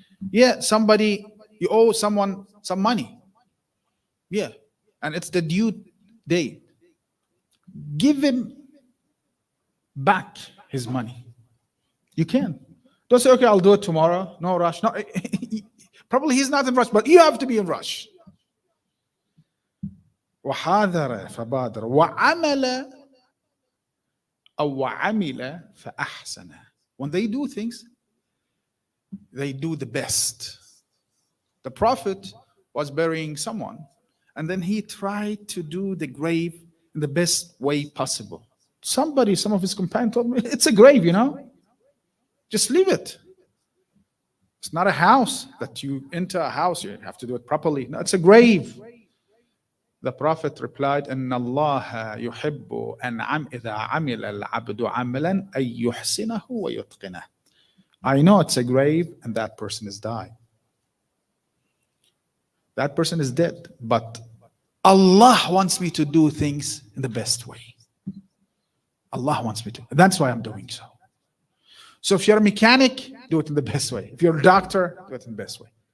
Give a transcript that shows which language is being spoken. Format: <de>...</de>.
<en>Yeah, somebody, you owe someone some money. Yeah, and it's the due date. Give him back his money. You can. Don't say, okay, I'll do it tomorrow. No rush. No, probably he's not in rush, but you have to be in rush.</en> <ar>وحاذر فبادر وعمل أو وعمل فأحسن.</ar> <en>When they do things, they do the best. The Prophet was burying someone, and then he tried to do the grave in the best way possible. Some of his companions told me, it's a grave, just leave it. It's not a house that you enter a house, you have to do it properly. No, it's a grave. The Prophet replied,</en> <ar>إن الله يحب أن إذا عمل العبد عملا أن يحسنه ويتقنه.</ar> <en>I know it's a grave and that person is died. That person is dead. But Allah wants me to do things in the best way. Allah wants me to. That's why I'm doing so. So if you're a mechanic, do it in the best way. If you're a doctor, do it in the best way.</en>